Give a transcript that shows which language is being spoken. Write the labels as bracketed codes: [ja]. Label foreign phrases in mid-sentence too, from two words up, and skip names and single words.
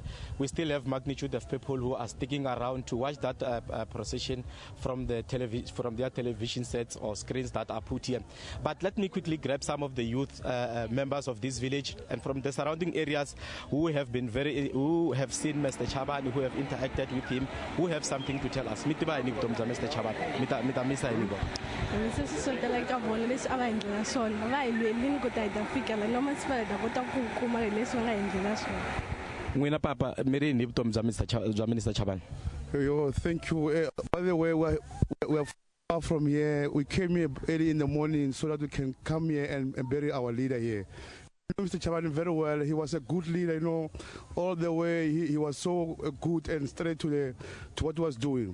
[en] We still have magnitude of people who are sticking around to watch that procession from their television sets or screens that are put here. But let me quickly grab some of the youth members of this village and from the surrounding areas who have seen Mr. Chabane, who have interacted with him, who have something to tell us. Mr. Chabane. [ts] Abaendlela sona va ilwelini ku ta yi ta fikela noma si va hi ta kota ku kuma hi leswi va nga endlela swona. N'wina papa mi ri ni vutomi bya Mr. Chabane? [en] Thank you. By the way, we're far from here. We came here early in the morning so that we can come here and bury our leader here. I know Mr. Chabane very well. He was a good leader, all the way. He was so good and straight to what he was doing.